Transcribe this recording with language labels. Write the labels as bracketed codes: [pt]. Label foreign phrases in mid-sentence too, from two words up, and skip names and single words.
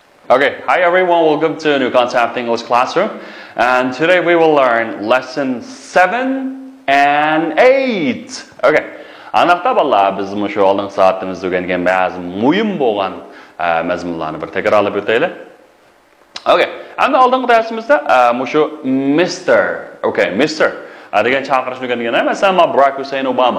[en] Okay, hi everyone, welcome to a new concept English classroom. And today we will learn lesson 7 and 8. [uz] Okay, anaqta balla biz mushu oldingi soatimizda o'rgangan ba'zi muhim bo'lgan mazmunlarni bir takrorlab o'taylik. Okay, endi oldingi darsimizda mushu Mr. Okay, Mr. degan chaqirishni o'rgangan. Masalan, Barack Hussein Obama.